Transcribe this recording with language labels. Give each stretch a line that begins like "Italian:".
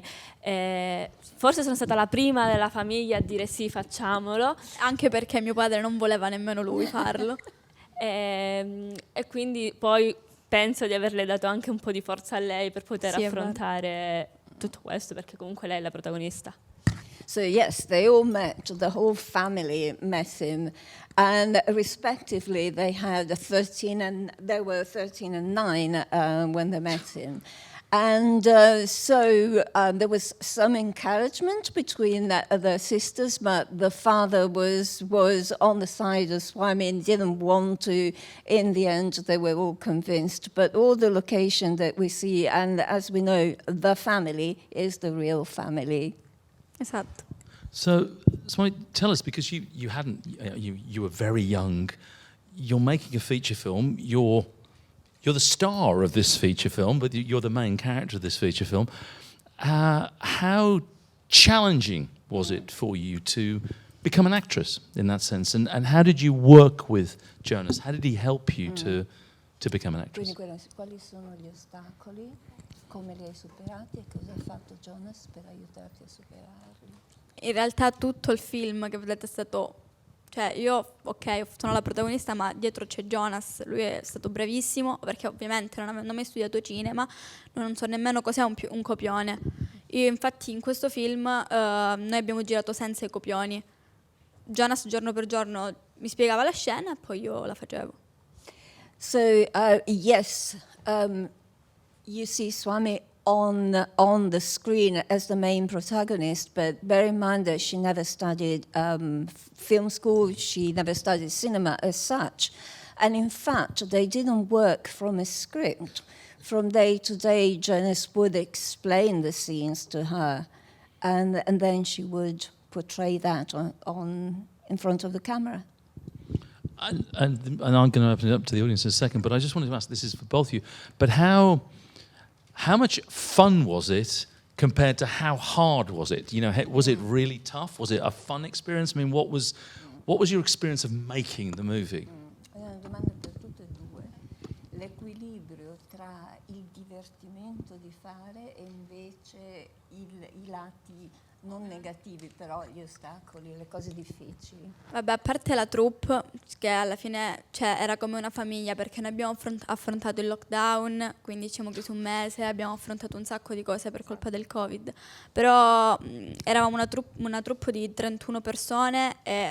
Italian: Forse sono stata la prima della famiglia a dire sì, facciamolo. Anche perché mio padre non voleva nemmeno lui farlo. E quindi poi penso di averle dato anche un po' di forza a lei per poter affrontare tutto questo, perché comunque lei è la protagonista.
English: So yes, they all met, the whole family met him, and respectively they were 13 and 9 when they met him. And so there was some encouragement between the sisters, but the father was on the side of Swamy and didn't want to. In the end, they were all convinced. But all the location that we see, and as we know, the family is the real family.
Italian: Esatto.
English: So, Swamy, tell us, because you were very young. You're making a feature film. You're the star of this feature film, but you're the main character of this feature film. How challenging was it for you to become an actress in that sense? And how did you work with Jonas? How did he help you to become an actress?
Italian: Quindi quali sono gli ostacoli? Come li hai superati e cosa ha fatto Jonas per aiutarti a superarli? In realtà tutto il film che vedete è stato, cioè io sono la protagonista, ma dietro c'è Jonas. Lui è stato bravissimo, perché ovviamente non avendo mai studiato cinema non so nemmeno cos'è un copione. Io infatti in questo film noi abbiamo girato senza i copioni. Jonas giorno per giorno mi spiegava la scena e poi io la facevo.
English: So yes, you see Swamy on the screen as the main protagonist, but bear in mind that she never studied film school, she never studied cinema as such. And in fact, they didn't work from a script. From day to day, Jonas would explain the scenes to her. and then she would portray that on in front of the camera. And I'm going to open it up to the audience in a second, but I just wanted to ask, this is for both of you, but how much fun was it compared to how hard was it? You know, was it really tough? Was it a fun experience? I mean, what was your experience of making the movie?
Italian: È una domanda per tutte e due. L'equilibrio tra il divertimento di fare e invece i lati non negativi, però gli ostacoli, le cose difficili. Vabbè, a parte la troupe, che alla fine era come una famiglia, perché noi abbiamo affrontato il lockdown, quindi ci siamo chiusi un mese, abbiamo affrontato un sacco di cose per colpa del Covid, però eravamo una troupe di 31 persone e